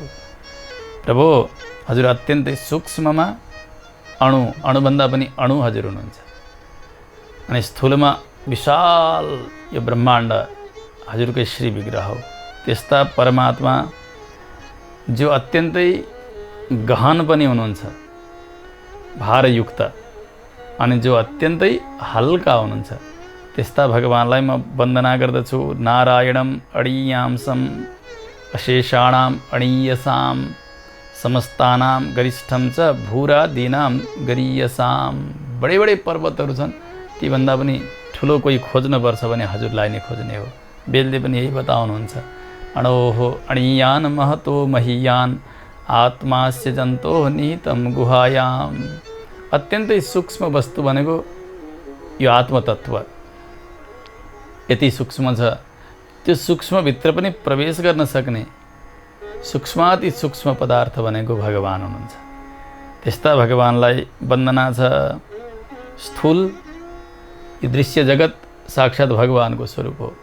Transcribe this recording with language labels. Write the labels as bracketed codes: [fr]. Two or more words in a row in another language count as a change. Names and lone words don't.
[ne] प्रभु, हजुर अत्यन्तै सूक्ष्ममा अणुभन्दा पनि अणु हजुर हुनुहुन्छ अनि स्थूलमा विशाल यो ब्रह्माण्ड हजुरकै श्री विग्रह हो। त्यस्ता परमात्मा जो अत्यन्तै गहन पनि हुनुहुन्छ, भारयुक्त, अनि जो अत्यन्तै हल्का हुनुहुन्छ, त्यस्ता भगवानलाई म वन्दना गर्दछु। [sa] नारायणम अणीयांसम अशेषाणाम अणीयसाम समस्तानाम गरिष्ठम च भूरादीनाम गरीयसाम। [ne] बडे बडे पर्वतहरू छन्, तीभन्दा पनि ठुलो कोही खोज्नुपर्छ भने हजुरलाई नै खोज्ने हो। वेदले पनि यही बताउनुहुन्छ। [sa] अणोः अणीयान महतो महीयान आत्मास्य जन्तो निहितम गुहायाम। [ne] अत्यन्तै सूक्ष्म वस्तु भनेको यो आत्मतत्व यति सूक्ष्म छ, त्यो सूक्ष्मभित्र पनि प्रवेश गर्न सक्ने सूक्ष्माति सूक्ष्म पदार्थ भनेको भगवान हुनुहुन्छ। त्यस्ता भगवानलाई वन्दना छ। स्थूल यो दृश्य जगत साक्षात् भगवानको स्वरूप हो।